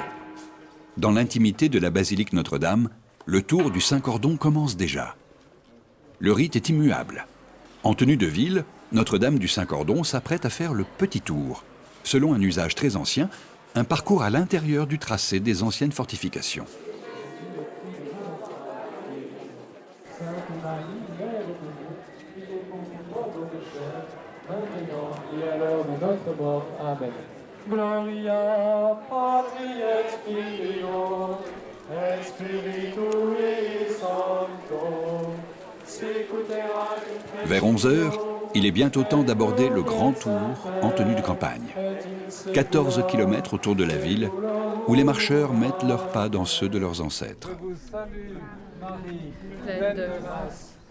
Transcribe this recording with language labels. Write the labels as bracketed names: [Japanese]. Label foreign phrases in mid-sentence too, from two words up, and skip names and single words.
[French] Dans l'intimité de la basilique Notre-Dame, le tour du Saint-Cordon commence déjà. Le rite est immuable. En tenue de ville, Notre-Dame du Saint-Cordon s'apprête à faire le petit tour. Selon un usage très ancien, un parcours à l'intérieur du tracé des anciennes fortifications. Amen. [Latin] Gloria Patri et Filio et Spiritui Sancto. [French] Vers 11 heures, il est bientôt temps d'aborder le grand tour en tenue de campagne. 14 kilomètres autour de la ville, où les marcheurs mettent leurs pas dans ceux de leurs ancêtres. Je vous salue, Marie, pleine de grâce.